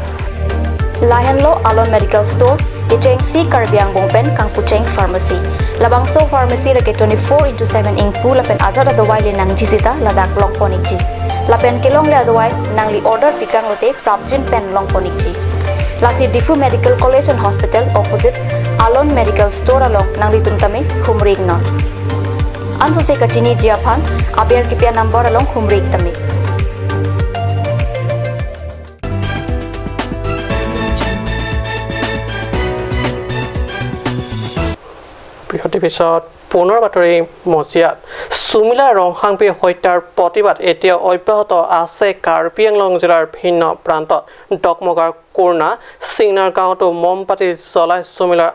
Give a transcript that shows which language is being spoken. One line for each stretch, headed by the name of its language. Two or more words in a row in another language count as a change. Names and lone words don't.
Karbi: lahen lo alon
English: medical store
Karbi: ejeng si karbiang bongpen kang pucheng pharmacy labang so pharmacy reke 24/7 ingpu lapen ajat adawai le nang jisita ladak long ponikji lapen kelong le adawai nangli order pikang lote prapjin pen long ponikji Lati Difu Medical College and Hospital opposite Alon Medical Store along nangli tumtame humrig non. Anso se kachini jiaphan abiar kipya number along humrig tame.
Assamese: বৃহৎ পিছত পুনৰ বাতৰি মজিয়াত সুমিলা ৰংহাংপি হত্যাৰ প্ৰতিবাদ এতিয়া অব্যাহত আছে কাৰ্বি আংলং জিলাৰ ভিন্ন প্ৰান্তত ডকমগাৰ কোৰ্ণা সিংনাৰ গাঁৱতো মমবাতি জ্বলাই সুমিলাৰ